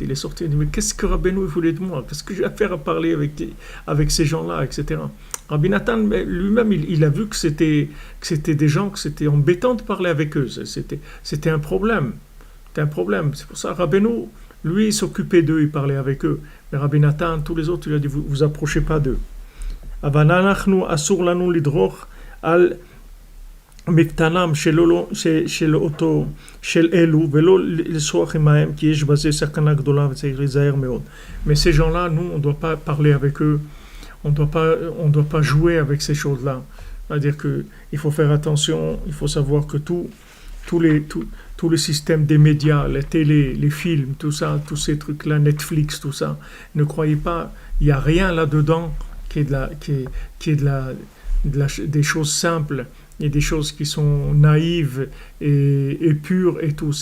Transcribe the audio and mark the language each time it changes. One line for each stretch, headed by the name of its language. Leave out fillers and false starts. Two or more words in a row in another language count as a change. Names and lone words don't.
French: Il est sorti, il dit, mais qu'est-ce que Rabbeinu voulait de moi? Qu'est-ce que j'ai à faire à parler avec ces gens-là, etc. Rabbi Nathan lui-même, il a vu que c'était des gens, que c'était embêtant de parler avec eux. C'était un problème. C'était un problème. C'est pour ça que Rabbeinu, lui, il s'occupait d'eux, il parlait avec eux. Mais Rabbi Nathan, tous les autres, il a dit, vous approchez pas d'eux.
Hebrew: אבל אנחנו אסור לנו לדרוך על מקטנם של אלו ולא לשוחח עמהם כי יש בזה סכנה גדולה וצריך להיזהר מאוד.
French: Mais ces gens-là, nous, on ne doit pas parler avec eux, on doit pas jouer avec ces choses-là. C'est-à-dire qu'il faut faire attention, il faut savoir que tout le système des médias, les télés, les films, tout ça, tous ces trucs-là, Netflix, tout ça, ne croyez pas, il n'y a rien là-dedans des choses simples et des choses qui sont naïves et pures et tout.